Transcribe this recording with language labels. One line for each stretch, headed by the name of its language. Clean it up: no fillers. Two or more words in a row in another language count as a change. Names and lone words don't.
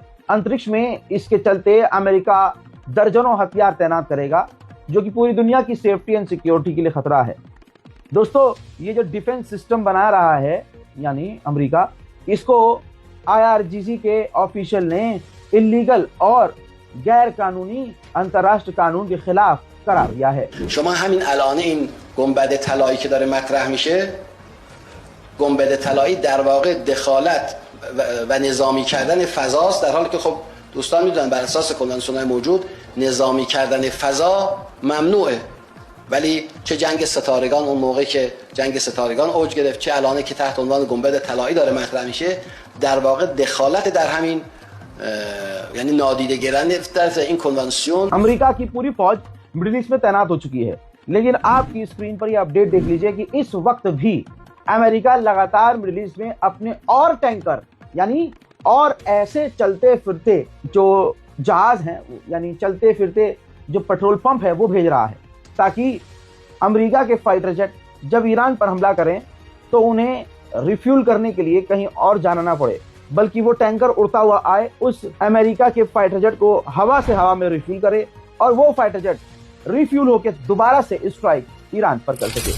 Hindi: अंतरिक्ष में इसके चलते अमेरिका दर्जनों हथियार तैनात करेगा, जो कि पूरी दुनिया की
English: safety and security
Hindi: के लिए खतरा है। दोस्तों, ये जो
English: defense system
Hindi: बना रहा है यानी अमेरिका, इसको IRGC के ऑफिशियल ने इलीगल और गैर कानूनी अंतर्राष्ट्रीय कानून के खिलाफ करार दिया है।
Persian: شما همین الان این گنبد طلایی که داره مطرح میشه، گنبد طلایی در واقع دخالت و نظامی کردن فضاست، در حالی که خب دوستان میدونن بر اساس کنوانسیون‌های موجود نظامی کردن فضا ممنوعه، ولی چه جنگ ستارگان اون موقع که جنگ ستارگان اوج گرفت، چه الان که تحت عنوان گنبد طلایی داره مطرح میشه، در واقع دخالت در همین یعنی نادیده گرفتن این کنوانسیون।
Hindi: अमेरिका की पूरी फौज मिडिल ईस्ट में तैनात हो चुकी है, लेकिन आपकी स्क्रीन पर यह अपडेट देख लीजिए कि इस वक्त भी अमेरिका लगातार मिडिल ईस्ट में अपने और टैंकर, यानी और ऐसे चलते फिरते जो जहाज हैं, यानी चलते फिरते जो
English: petrol pump
Hindi: है वो भेज रहा है, ताकि अमेरिका के
English: fighter jet
Hindi: जब ईरान पर हमला करें तो उन्हें रिफ्यूल करने के लिए कहीं और जाना ना पड़े, बल्कि वो टैंकर उड़ता हुआ आए, उस अमेरिका के
English: fighter jet
Hindi: को हवा से हवा में रिफ्यूल करे और वो
English: fighter jet
Hindi: रिफ्यूल होकर दोबारा से स्ट्राइक ईरान पर कर सके।